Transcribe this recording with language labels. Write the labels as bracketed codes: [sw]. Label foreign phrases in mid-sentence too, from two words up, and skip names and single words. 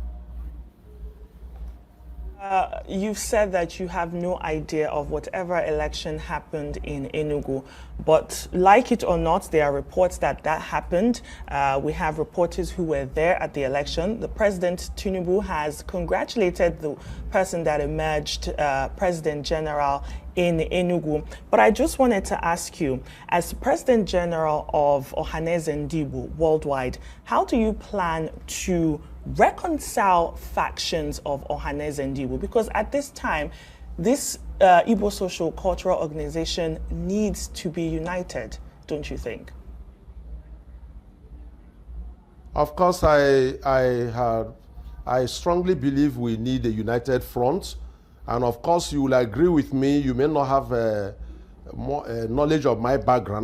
[en] You've said that you have no idea of whatever election happened in Enugu, but like it or not, there are reports that happened. We have reporters who were there at the election. The President Tinubu has congratulated the person that emerged President General in Enugu. But I just wanted to ask you, as President General of Ohaneze Ndigbo Worldwide, how do you plan to reconcile factions of Ohaneze Ndigbo? Because at this time, this Igbo social cultural organization needs to be united, don't you think? Of course, I strongly believe we need a united front. And of course, you will agree with me, you may not have more knowledge of my background.